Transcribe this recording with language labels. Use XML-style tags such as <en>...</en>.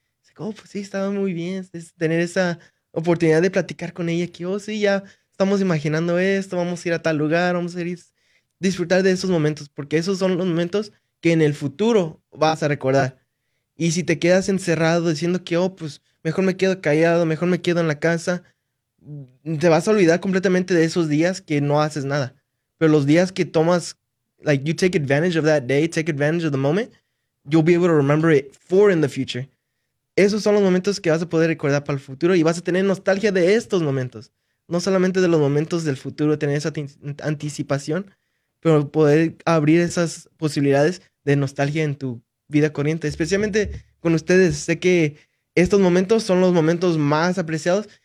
<es>Es que, oh, pues sí, estaba muy bien tener esa oportunidad de platicar con ella, que, oh, sí, ya estamos imaginando esto, vamos a ir a tal lugar, vamos a ir a disfrutar de esos momentos, porque esos son los momentos que en el futuro vas a recordar. Y si te quedas encerrado diciendo que, oh, pues mejor me quedo callado, mejor me quedo en la casa, te vas a olvidar completamente de esos días que no haces nada. Pero los días que tomas,</es> <en>like, you take advantage of that day, take advantage of the moment, you'll be able to remember it for in the future.</en> <es>Esos son los momentos que vas a poder recordar para el futuro y vas a tener nostalgia de estos momentos. No solamente de los momentos del futuro, tener esa anticipación, pero poder abrir esas posibilidades de nostalgia en tu vida corriente. Especialmente con ustedes, sé que estos momentos son los momentos más apreciados.</es>